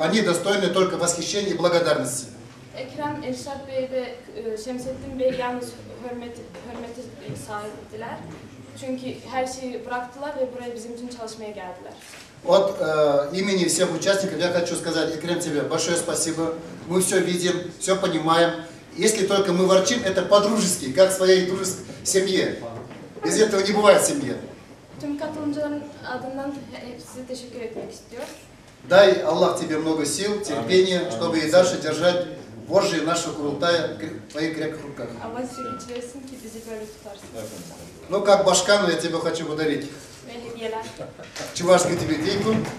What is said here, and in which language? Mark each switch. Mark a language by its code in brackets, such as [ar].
[ru] Они достойны только восхищения и благодарности. [tr] Ekrem, Elşad Bey ve Şemsettin Bey yalnız hürmeti sahiptiler. Çünkü her şeyi bıraktılar ve buraya bizim için çalışmaya geldiler. [ru] От имени всех участников я хочу сказать, Экрем, тебе большое спасибо. Мы все видим, все понимаем. Если только мы ворчим, это по-дружески, как в своей дружеской семье. Без этого не бывает в семье. [tr] Tüm katılımcıların adından size teşekkür etmek istiyorum. [ru] Дай Аллах тебе много сил, терпения, чтобы и дальше держать вожжи нашего Курултая в твоих крепких руках. [tr] Allah size güç versin ki bizi böyle tutarsın. [ru] Ну, как Башкану я тебе хочу подарить [tr] Ve hediyeler. [ru] чувашскую тебе деньгу.